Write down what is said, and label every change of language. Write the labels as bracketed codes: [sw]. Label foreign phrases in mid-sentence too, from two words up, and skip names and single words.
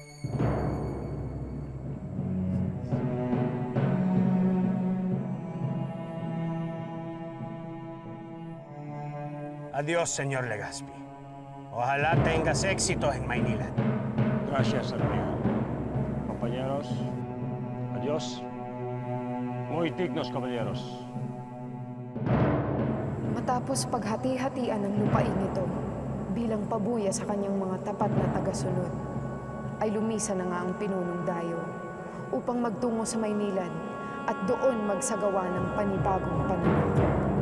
[es] Adiós, señor Legazpi. Ojalá tengas éxito en Maynilad. Gracias, Sanrial. Compañeros, adiós. Muy dignos, caballeros. [tl] Matapos paghati-hatian ng lupain ito bilang pabuya sa kanyang mga tapat na tagasunod, ay lumisa na nga ang pinunong dayo upang magtungo sa Maynilad at doon magsagawa ng panibagong pananakop.